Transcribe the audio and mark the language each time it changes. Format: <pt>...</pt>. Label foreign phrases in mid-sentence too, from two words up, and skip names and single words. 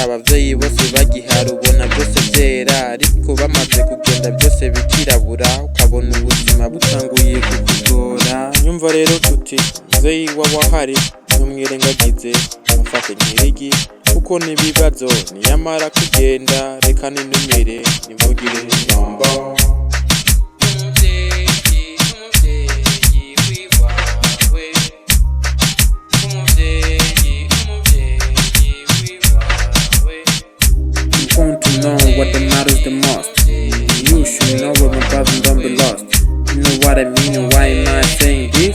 <rn>abavyeyi bose bagihara ubona byose byera, ariko bamaze kugenda byose bikirabura, ukabona ubuzima butanguye kukugora. Nyumva rero tuti muvyeyi w'abahari ntumwirengagize, mufate nk'irigi kuko n'ibibazo niyamara kugenda, reka ninumire nimugire n'ijambo.</rn> <en>Want to know what matters the most. You should know where my brother don't be lost. You know what I mean, and why am I saying this?</en>